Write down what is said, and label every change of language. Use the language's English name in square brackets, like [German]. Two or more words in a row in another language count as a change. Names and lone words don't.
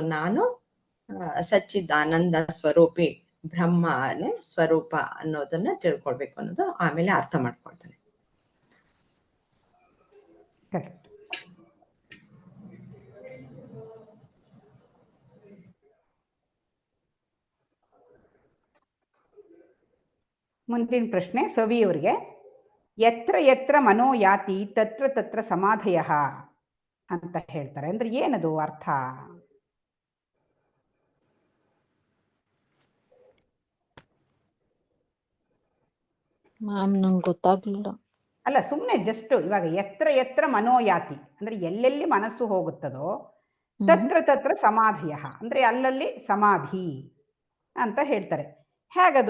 [Kannada] ನಾನು ಸಚ್ಚಿದಾನಂದ ಸ್ವರೂಪಿ ಬ್ರಹ್ಮನೇ ಸ್ವರೂಪ ಅನ್ನೋದನ್ನ ತಿಳ್ಕೊಳ್ಬೇಕು ಅನ್ನೋದು ಆಮೇಲೆ ಅರ್ಥ ಮಾಡ್ಕೊಳ್ತಾನೆ. ಕರೆಕ್ಟ್. ಮುಂದಿನ ಪ್ರಶ್ನೆ ಸವಿಯವರಿಗೆ. [Sanskrit] ಯತ್ರ ಯತ್ರ ಮನೋ ಯಾತಿ ತತ್ರ ತತ್ರ ಸಮಾಧಯ [Kannada] ಅಂತ ಹೇಳ್ತಾರೆ. ಅಂದ್ರೆ ಏನದು ಅರ್ಥ? ಮ್ಯಾಮ್ ನಂಗೆ ಗೊತ್ತಾಗ್ಲಿಲ್ಲ. ಅಲ್ಲ, ಸುಮ್ಮನೆ ಜಸ್ಟ್ ಇವಾಗ [Sanskrit] ಯತ್ರ ಯತ್ರ ಮನೋಯಾತಿ [Kannada] ಅಂದ್ರೆ ಎಲ್ಲೆಲ್ಲಿ ಮನಸ್ಸು ಹೋಗುತ್ತದೋ [Sanskrit] ತತ್ರ ತತ್ರ ಸಮಾಧಿಯ [Kannada] ಅಂದ್ರೆ ಅಲ್ಲಲ್ಲಿ ಸಮಾಧಿ ಅಂತ ಹೇಳ್ತಾರೆ. ಹೇಗದು?